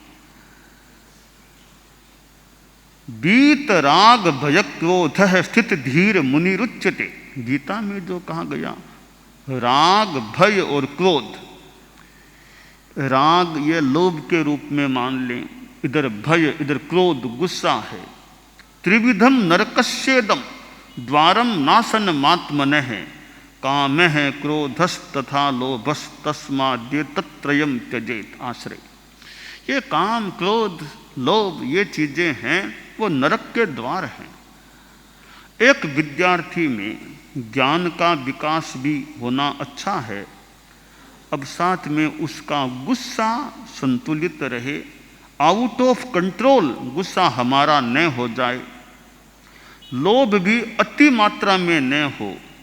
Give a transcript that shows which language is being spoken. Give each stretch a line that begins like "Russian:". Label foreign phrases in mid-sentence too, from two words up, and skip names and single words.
Sanskrit: बीत राग भय क्रोध स्थित धीर मुनिरुच्यते,
Hindi: गीता में जो कहा गया, राग भय और क्रोध। राग ये लोभ के रूप में मान लें, इधर भय, इधर क्रोध, गुस्सा है।
Sanskrit: त्रिविधम नरकस्येदम द्वारम नासन मात्मनः काम है क्रोधस तथा लोभस तस्माद्य तत्रयम त्यजेत।
Hindi: आश्रय, ये काम, क्रोध, लोभ, ये चीजें हैं, वो नरक के द्वार हैं। एक विद्यार्थी में ज्ञान का विकास भी होना अच्छा है, अब साथ में उसका गुस्सा संतुलित रहे,
English: out of control
Hindi: गुस्सा हमारा न हो जाए, लोभ भी अति मात्रा में न हो।